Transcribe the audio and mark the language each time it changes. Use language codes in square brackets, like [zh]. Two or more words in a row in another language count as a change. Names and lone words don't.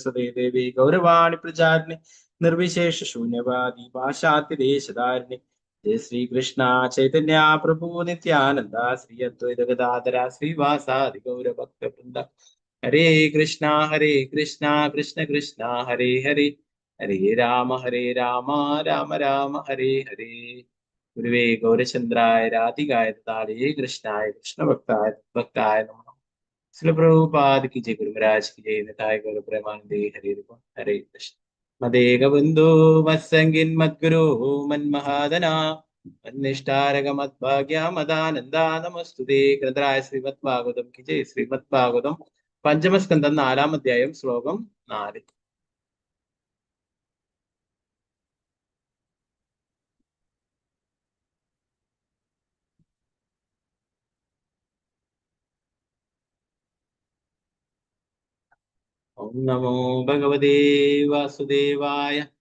[sa] സരസ്വതേ ദേവി ഗൗരവാണി പ്രചാരിണി നിർവിശേഷ ശൂന്യവാദി ഭാഷാതിദേശധാരിണി ജയ ശ്രീകൃഷ്ണ ചൈതന്യ പ്രഭു നിത്യാനന്ദ ശ്രീ അദ്വൈത ഗദാധര ശ്രീവാസാദി ഗൗരഭക്തവൃന്ദ ഹരേ കൃഷ്ണ കൃഷ്ണ കൃഷ്ണ ഹരേ ഹരേ ഹരേ രാമ രാമ രാമ ഹരേ ഹരേ. ഗുരുവേ ഗൗരചന്ദ്രായ രാധികായ താളേ കൃഷ്ണായ കൃഷ്ണഭക്തായ ഭക്തായ നമഃ. [hi] ശ്രീ പ്രഭുപാദ് की जय, गुरु महाराज की जय, [sa] निताय गौर प्रेमानंदे हरे हरे कृष्ण. मदेക ബന്ധു മത്സംഗിൻ മദ്ഗുരു മന്മഹാദന മന്നിഷ്ടാരക മദ്ഭാഗ്യ മദാനന്ദ നമസ്തുതേ. [hi] ഗ്രന്ഥരായ ശ്രീമദ് ഭാഗവതം की जय. [ml] ശ്രീമദ് ഭാഗവതം പഞ്ചമസ്കന്ധം 4-ാം അധ്യായം ശ്ലോകം 4. [sa] ഓം നമോ ഭഗവതേ വാസുദേവായ.